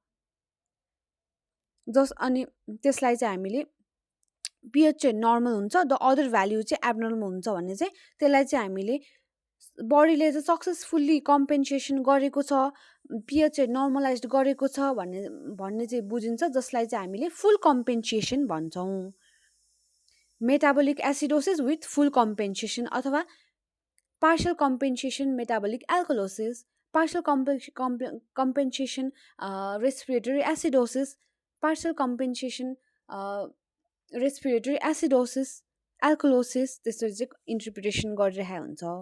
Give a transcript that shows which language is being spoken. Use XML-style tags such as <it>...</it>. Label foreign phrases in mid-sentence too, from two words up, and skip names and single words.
<ne>अनि त्यसलाई चाहिँ हामीले पिएच चाहिँ नर्मल हुन्छ,</ne> <en>the other value</en> <ne>चाहिँ एबनर्मल हुन्छ भने चाहिँ त्यसलाई चाहिँ हामीले बडीले चाहिँ</ne> <en>successfully compensation</en> <ne>गरेको छ, पिएच चाहिँ नर्मलाइज गरेको छ भन्ने भन्ने चाहिँ बुझिन्छ, जसलाई चाहिँ हामीले</ne> <en>full compensation</en> <ne>भन्छौँ।</ne> <en>metabolic acidosis with full compensation अथवा partial compensation metabolic alkalosis, partial compensation respiratory acidosis, partial compensation respiratory acidosis, alkalosis,</en> <ne>त्यसरी चाहिँ इन्टरप्रिटेसन गरिरहेको हुन्छ।</ne>